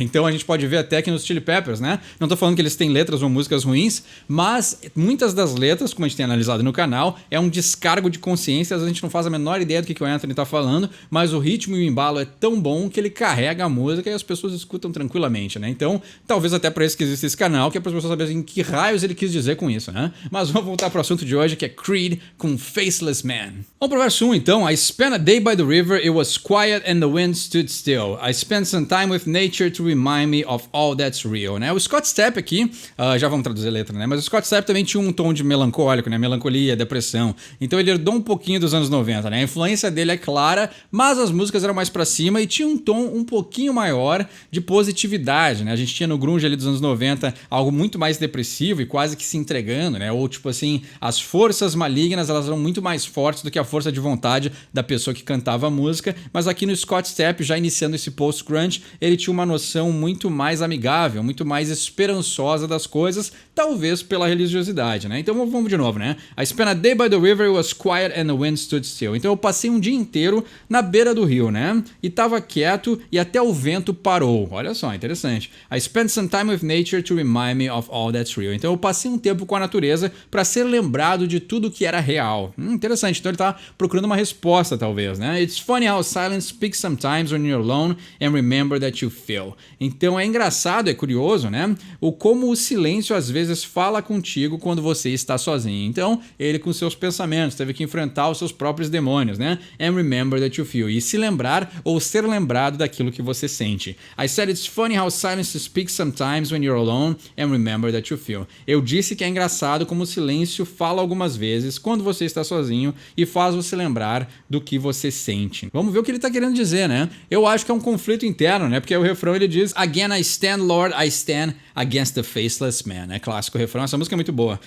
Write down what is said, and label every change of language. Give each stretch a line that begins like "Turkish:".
Portuguese: Então a gente pode ver até que nos Chili Peppers, né? Não tô falando que eles têm letras ou músicas ruins, mas muitas das letras, como a gente tem analisado no canal, é um descargo de consciência, às vezes a gente não faz a menor ideia do que o Anthony tá falando, mas o ritmo e o embalo é tão bom que ele carrega a música e as pessoas escutam tranquilamente, né? Então, talvez até para isso que existe esse canal, que é para as pessoas saberem que raios ele quis dizer com isso, né? Mas vamos voltar pro assunto de hoje, que é Creed com Faceless Man. Vamos pro verso 1 então.
English: I spent a day by the river, it was quiet and the wind stood still. I spent some time with nature to remind me of all that's real,
Portuguese: né? O Scott Stapp aqui, já vamos traduzir a letra, né? Mas o Scott Stapp também tinha um tom de melancólico, né? Melancolia, depressão. Então ele herdou um pouquinho dos anos 90, né? A influência dele é clara, mas as músicas eram mais pra cima e tinha um tom um pouquinho maior de positividade, né? A gente tinha no grunge ali dos anos 90 algo muito mais depressivo e quase que se entregando, né? Ou tipo assim, as forças malignas, elas eram muito mais fortes do que a força de vontade da pessoa que cantava a música, mas aqui no Scott Stapp, já iniciando esse post-grunge, ele tinha uma noção muito mais amigável, muito mais esperançosa das das coisas, talvez pela religiosidade, né? Então vamos de novo, né?
English: I spent a day by the river, it was quiet and the wind stood still.
Portuguese: Então eu passei um dia inteiro na beira do rio, né? E tava quieto e até o vento parou. Olha só, interessante.
English: I spent some time with nature to remind me of all that's real.
Portuguese: Então eu passei um tempo com a natureza para ser lembrado de tudo que era real. Interessante. Então ele tá procurando uma resposta, talvez, né?
English: It's funny how silence speaks sometimes when you're alone and remember that you feel.
Portuguese: Então é engraçado, é curioso, né? Como o silêncio às vezes fala contigo quando você está sozinho. Então ele com seus pensamentos teve que enfrentar os seus próprios demônios, né?
English: And remember that you feel.
Portuguese: E se lembrar ou ser lembrado daquilo que você sente.
English: I said it's funny how silence speaks sometimes when you're alone and remember that you feel.
Portuguese: Eu disse que é engraçado como o silêncio fala algumas vezes quando você está sozinho e faz você lembrar do que você sente. Vamos ver o que ele está querendo dizer, né? Eu acho que é um conflito interno, né? Porque o refrão ele diz
English: Again I stand, Lord, I stand against the faceless man.
Portuguese: É clássico refrão. Essa música é muito boa.